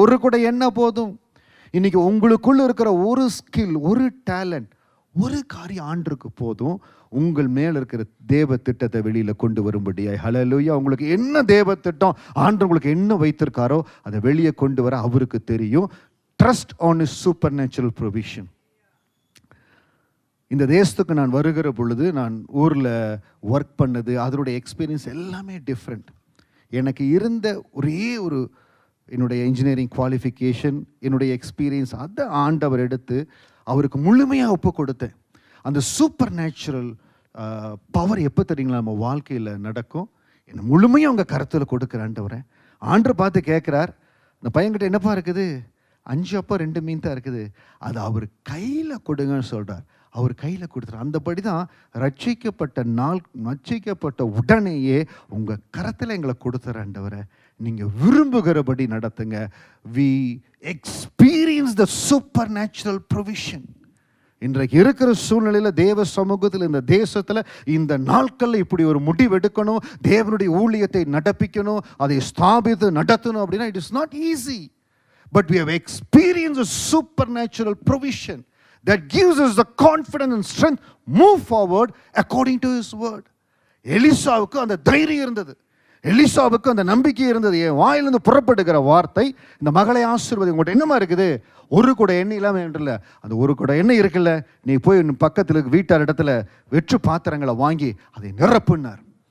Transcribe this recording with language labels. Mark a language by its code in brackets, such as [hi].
[ta] ஒரு குடம் எண்ணெய் போதும். இன்னைக்கு உங்களுக்குள்ள இருக்கிற ஒரு ஸ்கில், ஒரு டேலண்ட், ஒரு காரியம் ஆண்டுக்கு போதும் உங்கள் மேல் இருக்கிற தேவ திட்டத்தை வெளியில் கொண்டு வரும்படியாய். ஹல்லேலூயா. உங்களுக்கு என்ன தேவ திட்டம் ஆண்டு உங்களுக்கு என்ன வைத்திருக்காரோ அதை வெளியே கொண்டு வர அவருக்கு தெரியும். [en] Trust on his supernatural provision. [ta] இந்த தேசத்துக்கு நான் வருகிற பொழுது, நான் ஊரில் ஒர்க் பண்ணது, அதனுடைய எக்ஸ்பீரியன்ஸ் எல்லாமே டிஃப்ரெண்ட். எனக்கு இருந்த ஒரே ஒரு என்னுடைய இன்ஜினியரிங் குவாலிஃபிகேஷன், என்னுடைய எக்ஸ்பீரியன்ஸ், அதை ஆண்டவர் எடுத்து அவருக்கு முழுமையாக ஒப்பு கொடுத்தேன். அந்த சூப்பர் நேச்சுரல் பவர் எப்போ தெரியுங்களா நம்ம வாழ்க்கையில் நடக்கும், என்னை முழுமையாக அவங்க கருத்தில் கொடுக்குற ஆண்டவரை. ஆண்டவர் பார்த்து கேட்குறார், இந்த பையன்கிட்ட என்னப்பா இருக்குது, 5 அப்பம் 2 மீன் தான் இருக்குது, அது அவர் கையில் கொடுங்கன்னு சொல்கிறார். அவர் கையில் கொடுத்துறார். அந்தபடி தான் ரட்சிக்கப்பட்ட உடனேயே உங்கள் கரத்தில் எங்களை கொடுத்துற ஆண்டவரை, நீங்கள் விரும்புகிறபடி நடத்துங்க. [en] We experience the supernatural provision. [ta] இன்றைக்கு இருக்கிற சூழ்நிலையில் தேவ சமூகத்தில், இந்த தேசத்தில், இந்த நாட்களில் இப்படி ஒரு முடிவு எடுக்கணும், தேவனுடைய ஊழியத்தை நடப்பிக்கணும், அதை ஸ்தாபித்து நடத்தணும் அப்படின்னா [en] It is not easy. But we have experienced a supernatural provision that gives us the confidence and strength move forward according to his word. [ta] எலிசாவுக்கு அந்த தைரியம் இருந்தது, எலிசாவுக்கு அந்த நம்பிக்கை இருந்தது. என் வாயிலிருந்து புறப்படுகிற வார்த்தை, இந்த மகளை ஆசீர்வதி, உங்கள்கிட்ட என்னமா இருக்குது, ஒரு கூட எண்ணெய் இல்லாமல் என்றில்ல, அந்த ஒரு கூட எண்ணெய் இருக்குல்ல, நீ போய் பக்கத்தில் வீட்டார் இடத்துல வெற்று பாத்திரங்களை வாங்கி அதை நிரப்புனார்.